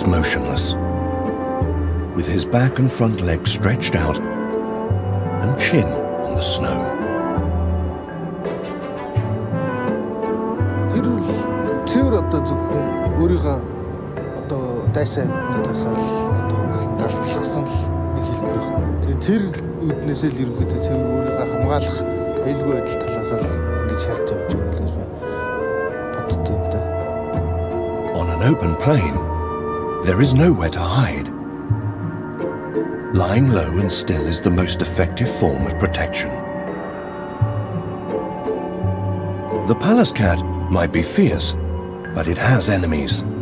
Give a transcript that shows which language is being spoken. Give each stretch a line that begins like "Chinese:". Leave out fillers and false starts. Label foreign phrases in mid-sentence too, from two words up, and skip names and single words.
English: motionless, with his back and front legs stretched out and chin on the snow.
Mongolian: Тэр одоо зөвхөн өөрийгөө одоо дайсан тасаал одоо даллахсан нэг хэлбэр байна. Тэгээ тэр үднээсээ л ерөнхийдөө тэр өөрийгөө хамгаалах аюулгүй байдал талаас нь ингэж харж явж байгаа л гэж боддог юм да.
English: On an open plain, there is nowhere to hide. Lying low and still is the most effective form of protection. The Pallas cat might be fierce, but it has enemies.